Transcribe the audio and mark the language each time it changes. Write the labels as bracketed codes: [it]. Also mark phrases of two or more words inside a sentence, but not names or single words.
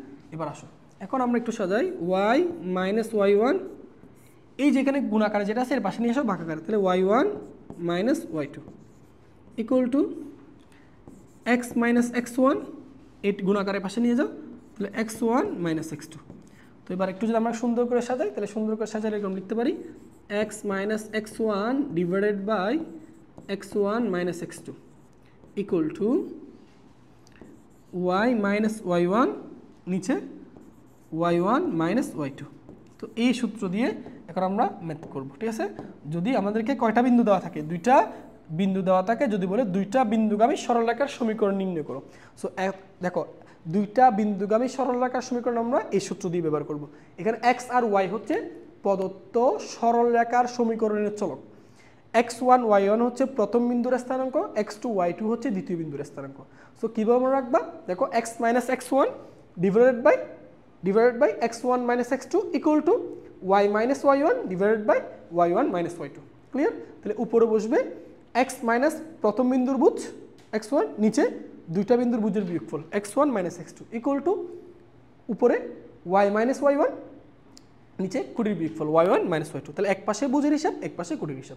[bn] এবার আসো, এখন আমরা একটু সাজাই, y - y1, এই যেখানে গুণ আকারে যেটা আছে এর পাশে নিয়ে আসো ভাগ আকারে, তাহলে y1 - y2 = x - x1, এই গুণ আকারের পাশে নিয়ে যাও, তাহলে x1 - x2। তো এবার একটু যদি আমরা সুন্দর করে সাজাই, তাহলে সুন্দর করে সাজালে এরকম লিখতে পারি x - x1 / x1 - x2 = y - y1, নিচে y1 - y2। তো এই সূত্র দিয়ে এখন আমরা ম্যাথ করব, ঠিক আছে? যদি আমাদেরকে কয়টা বিন্দু দেওয়া থাকে? দুইটা বিন্দু দেওয়া থাকে, যদি বলে দুইটা বিন্দুগামী সরলরেখার সমীকরণ নির্ণয় করো। সো দেখো দুইটা বিন্দুগামী সরলরেখার সমীকরণ আমরা এই সূত্র দিয়ে ব্যবহার করব। এখানে x আর y হচ্ছে প্রদত্ত সরলরেখার সমীকরণের চলক, x1 y1 হচ্ছে প্রথম বিন্দুর স্থানাঙ্ক, x2 y2 হচ্ছে দ্বিতীয় বিন্দুর স্থানাঙ্ক। সো কীভাবে মনে রাখবা? দেখো [en] x - x1 divided by x1 - x2 = y - y1 divided by y1 - y2, ক্লিয়ার? [bn] তাহলে উপরে বসবে x - প্রথম বিন্দুর ভুজ x1, নিচে দুইটা বিন্দুর ভুজের বিয়োগফল x1 - x2 [en] equal to [bn] উপরে y - y1 নিচে কোটির বিয়োগফল y1 - y2। তাহলে এক পাশে ভুজের হিসাব, এক পাশে কোটির হিসাব।